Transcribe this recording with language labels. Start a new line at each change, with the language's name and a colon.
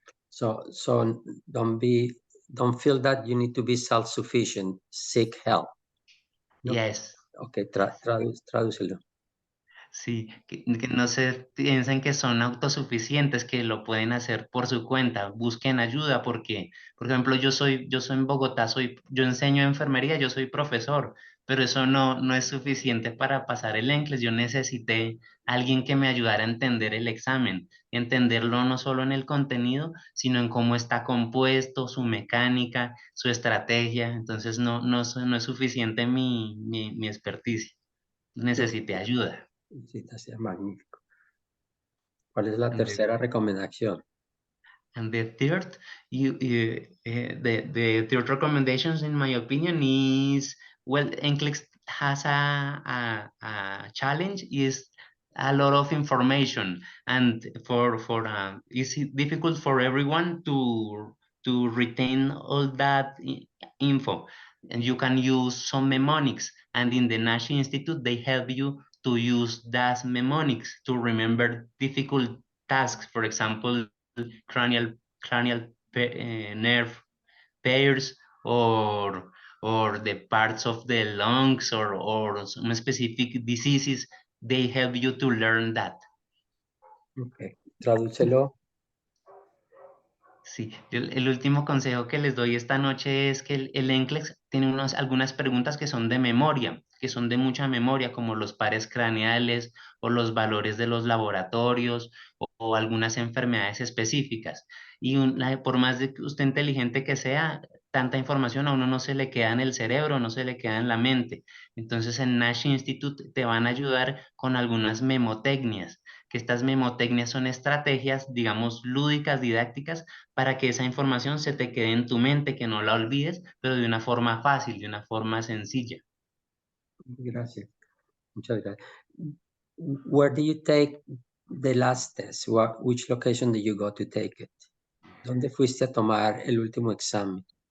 English: So don't feel that you need to be self-sufficient. Seek help. No? Yes.
Spanish: Okay, tradúcelo. Sí, que no se piensen que son autosuficientes, que lo pueden hacer por su cuenta, busquen ayuda porque, por ejemplo, yo soy en Bogotá, yo enseño enfermería, yo soy profesor, pero eso no es suficiente para pasar el NCLEX. Yo necesité alguien que me ayudara a entender el examen, entenderlo no solo en el contenido, sino en cómo está compuesto, su mecánica, su estrategia. Entonces no es suficiente mi experticia. Necesité ayuda. Sí, está magnífico. ¿Cuál es la
English: And the,
Spanish: tercera recomendación?
English: and the third, the third recommendations, in my opinion, is, well, NCLEX has a challenge, is a lot of information, and it's difficult for everyone to retain all that info. And you can use some mnemonics, and in the Nash Institute, they help you to use that mnemonics to remember difficult tasks. For example, cranial nerve pairs, or the parts of the lungs, or some specific diseases. They help you to learn that.
Spanish: Okay. Tradúcelo. Sí, el último consejo que les doy esta noche es que el NCLEX tiene algunas preguntas que son de memoria, que son de mucha memoria, como los pares craneales o los valores de los laboratorios, o algunas enfermedades específicas. Y por más de que usted inteligente que sea, tanta información a uno no se le queda en el cerebro, no se le queda en la mente. Entonces en Nash Institute te van a ayudar con algunas memotecnias, que estas memotecnias son estrategias, digamos, lúdicas, didácticas, para que esa información se te quede en tu mente, que no la olvides, pero de una forma fácil, de una forma sencilla. Gracias. Muchas gracias.
English: Where did you take the last test? Which location did you go to take it?
Spanish: ¿Dónde fuiste a tomar el último examen?